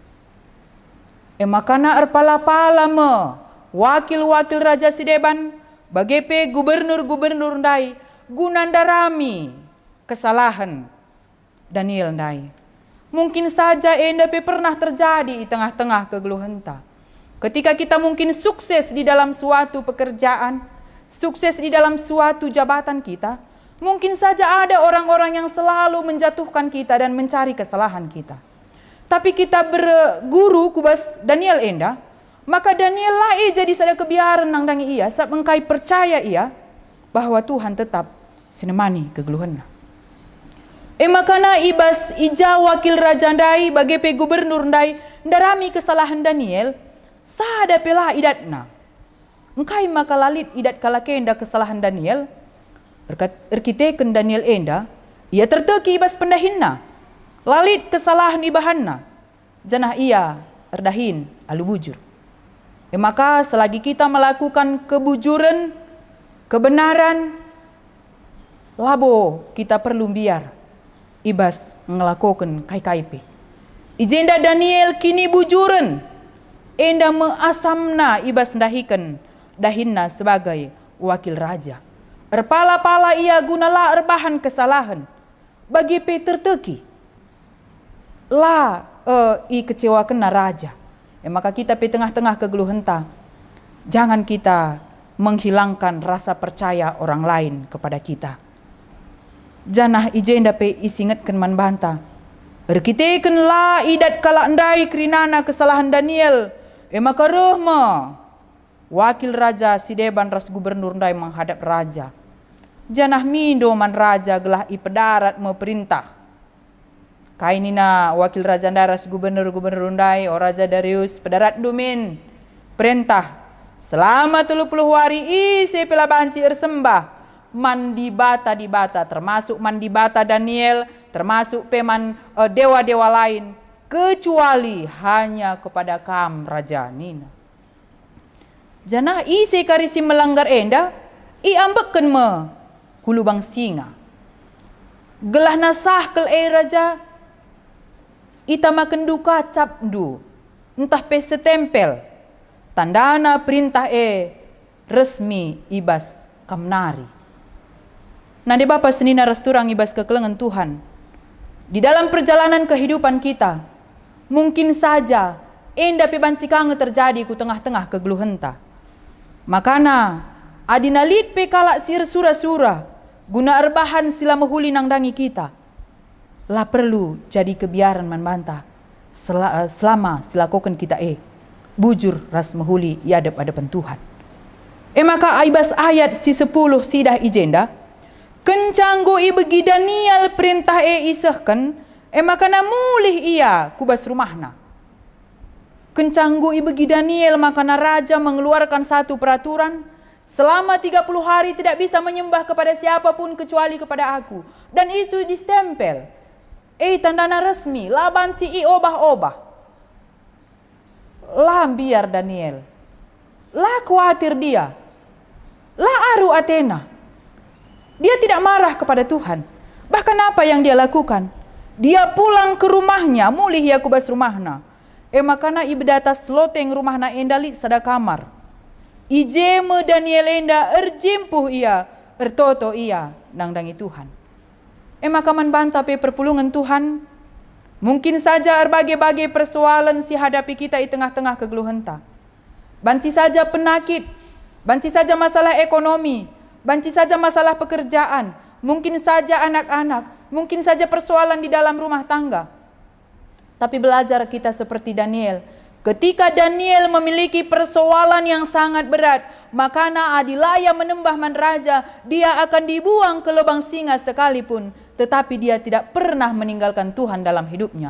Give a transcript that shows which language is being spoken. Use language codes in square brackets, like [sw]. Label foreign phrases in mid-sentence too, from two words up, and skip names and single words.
[btx] Makana erpala-pala me wakil-wakil raja sideban bagi pe gubernur-gubernur ndai gunandarami kesalahan Daniel ndai. [id] Mungkin saja enda pe pernah terjadi di tengah-tengah kegeluhenta. Ketika kita mungkin sukses di dalam suatu pekerjaan, sukses di dalam suatu jabatan kita, Mungkin saja ada orang-orang yang selalu menjatuhkan kita dan mencari kesalahan kita. [btx] Tapi kita berguru kubas Daniel enda, maka Daniel lah jadi sada kebiaran nang dangi ia, sab engkai percaya ia bahwa Tuhan tetap sinemani kegeluhanna. Makana ibas ija wakil raja ndai bagi pe gubernur ndai ndarami kesalahan Daniel, sada pelah idatna. Engkai maka lalit idat kalakenda kesalahan Daniel, erkiteken Daniel enda, ia terteki ibas pendahinna, lalit kesalahan ibahanna, janah ia erdahin alu bujur. Maka [id] selagi kita melakukan [btx] kebujuran, kebenaran, labo kita perlu biar ibas ngelakukan kai-kaipe. Ijenda Daniel kini bujuran, enda measamna ibas dahikan dahinna sebagai wakil raja. Erpala-pala ia gunalah erbahan kesalahan bagi pe terteki lah i kecewa kena raja. Maka kita pe tengah-tengah kegeluhenta, [id] jangan kita menghilangkan rasa percaya orang lain kepada kita. [btx] Janah ijenda pe isingatkan man banta, erkiteken lah idat kala andai kerinana kesalahan Daniel. Maka rehma wakil raja sideban ras gubernur ndai menghadap raja. Janah mindo man raja gelah ipedarat me perintah. Kainina wakil raja ndaras gubernur ndai o raja Darius pedarat dumin perintah selama 30 hari ise pela banci ersembah mandi bata di bata, termasuk mandi bata Daniel, termasuk peman dewa-dewa lain, [id] kecuali hanya kepada [btx] kam raja nina. Janah ise karisi melanggar enda, i ambeken me kulubang singa. Gelah nasah kel raja, ita makan duka capdu, entah pe setempel, tandana perintah resmi ibas kamnari. Nade bapa senina rasturang ibas kekelengan Tuhan. [id] Di dalam perjalanan kehidupan kita, mungkin saja [btx] enda pe bancikange terjadi ku tengah-tengah kegeluhenta. Makana adinalit pe kalak sir sura-sura, guna erbahan sila mehuli nang dangi kita. Lah perlu jadi kebiaran man banta selama silakokan kita bujur ras mehuli iadap hadapan Tuhan. Maka aibas ayat si 10 sidah ijenda, kencanggo ibegi Daniel perintah isahkan, maka namulih ia kubas rumahna. [id] Kencanggo ibegi Daniel, maka raja mengeluarkan satu peraturan, selama 30 hari tidak bisa menyembah kepada siapapun kecuali kepada aku. Dan itu distempel. [btx] Tandana resmi, lah banci i obah-obah. Lah biar Daniel. Lah khawatir dia. Lah aru Athena. [id] Dia tidak marah kepada Tuhan. Bahkan apa yang dia lakukan? Dia pulang ke rumahnya, [btx] mulih ya kubas rumahna. Makana ibadata sloteng rumahna endali sada kamar. Ijeme Daniel enda erjimpuh ia, ertoto ia nang dangi Tuhan. Maka man banta pe perpulungan Tuhan, [id] mungkin saja berbagai-bagai persoalan [btx] si hadapi kita [id] di tengah-tengah [btx] kegeluhenta. [id] Banci saja penyakit, banci saja masalah ekonomi, banci saja masalah pekerjaan, mungkin saja anak-anak, mungkin saja persoalan di dalam rumah tangga. Tapi belajar kita seperti Daniel. Ketika Daniel memiliki persoalan yang sangat berat, [btx] makana adilaya menembah man raja, [id] dia akan dibuang ke lubang singa sekalipun, tetapi dia tidak pernah meninggalkan Tuhan dalam hidupnya.